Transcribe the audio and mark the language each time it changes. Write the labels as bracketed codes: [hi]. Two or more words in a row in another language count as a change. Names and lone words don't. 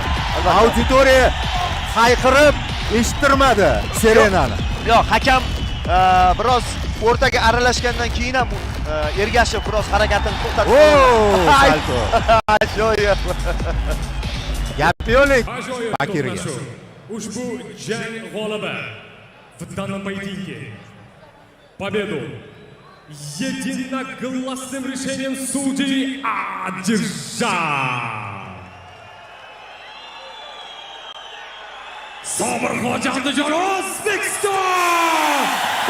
[uz] Auditoriya hayqirib eshittirmadi Serenani. Yo'q, hakam biroz o'rtaga aralashgandan keyin ham Ergashev biroz harakatini to'xtatdi. Ajoyib. Gap yo'q Bakirga. Ushbu jang g'olibi [ru] в данном поединке победу единогласным решением судей одержал Sobirxon Jandijon, O'zbekiston!